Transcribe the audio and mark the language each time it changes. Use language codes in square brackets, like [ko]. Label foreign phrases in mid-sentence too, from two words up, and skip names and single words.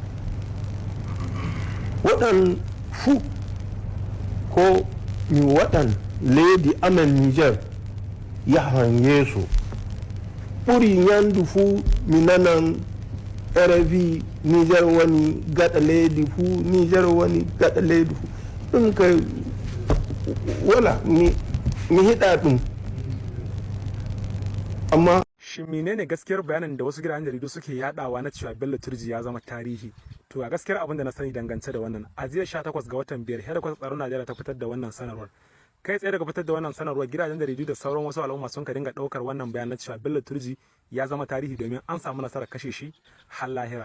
[ff] waɗan fuu ko mi waɗan leydi amen Niger yahan yeeso ɓuri ñandu fuu mi nanan RFI Niger woni gaɗa leydi fuu ɗum kay wala mi hiɗa ɗum amma [ha] shin menene gaskiyar bayanin da wasu gidajen jaridu suke yadawa na cewa Bello Turji ya zama tarihi? To a gaskiyar abin da na sani dangance da wannan, a jiya 18 ga watan 5 hedikwatar tsaron Najeriya ta fitar da wannan sanarwar. Kai tsaye daga fitar da wannan sanarwar, gidajen jaridu da sauran wasu al'umma sun ka dinga daukar wannan bayanan cewa Bello Turji ya zama tarihi domin an samu nasarar kashe shi har lahira.